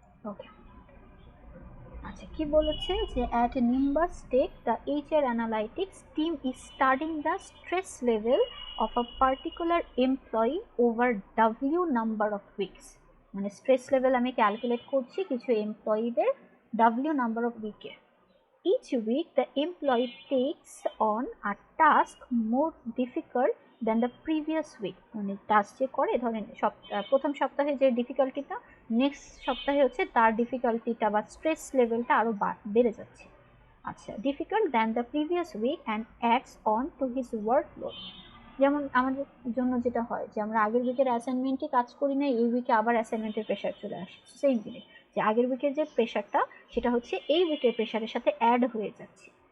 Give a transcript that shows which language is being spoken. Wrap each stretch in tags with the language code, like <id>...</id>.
<en>okay,</en> <bn>আচ্ছা কি বলেছে যে</bn> <en>at Nimbus Tech the HR analytics team is studying the stress level of a particular employee over W number of weeks।</en> <bn>মানে stress level আমি calculate করছি কিছু এমপ্লয়ীদের W নাম্বার অফ উইকে।</bn> <en>Each week, the employee takes on a task more difficult than the previous week।</en> <bn>মানে task যে করে ধরেন প্রথম সপ্তাহে যে ডিফিকাল্টিটা, নেক্সট সপ্তাহে হচ্ছে তার ডিফিকাল্টিটা বা স্ট্রেস লেভেলটা আরও বেড়ে যাচ্ছে।</bn> <en>আচ্ছা, difficult than the previous week and adds on to his workload.</en> <bn>যেমন আমাদের জন্য যেটা হয় যে আমরা আগের উইকের অ্যাসাইনমেন্টে কাজ করি না, এই উইকে আবার অ্যাসাইনমেন্টের প্রেশার চলে আসে, সেম জিনিস যে আগের উইকের যে প্রেশারটা সেটা হচ্ছে এই উইকের প্রেশারের সাথে অ্যাড হয়ে যাচ্ছে।</bn>